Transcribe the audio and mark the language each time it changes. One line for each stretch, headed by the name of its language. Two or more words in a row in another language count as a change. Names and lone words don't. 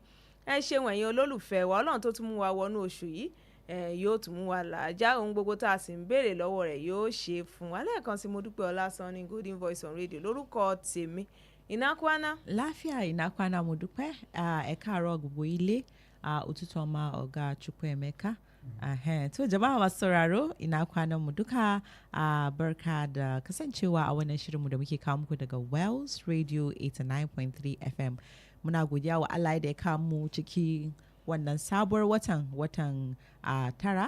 Yoruba: Ẹ ṣeun ẹ̀yin olólùfẹ́ wa Ọlọ́run tó tún mú wa wọnú oṣù yìí yóò tún mú wa làájá ohun gbogbo tá a sì ń béèrè lọ́wọ́ rẹ̀ yóò ṣe fún wa. Lẹ́ẹ̀kan sí Modupeola Sanni Golden Voice on Radio lórúkọ tèmi Inakwana. Láfíà Inakwana Modupe ẹ káàárọ̀ gbogbo ilé òtútù ọmọ ọ̀gá Chukwuemeka.
Hausa: To jama'a masu sauraro Inakwana mu duka barka da kasancewa a wannan shirinmu da muke kawo muku daga Wells Radio 89.3 FM. Muna godiya wa Allah da ya kawo mu ciki wannan sabuwar watan tara.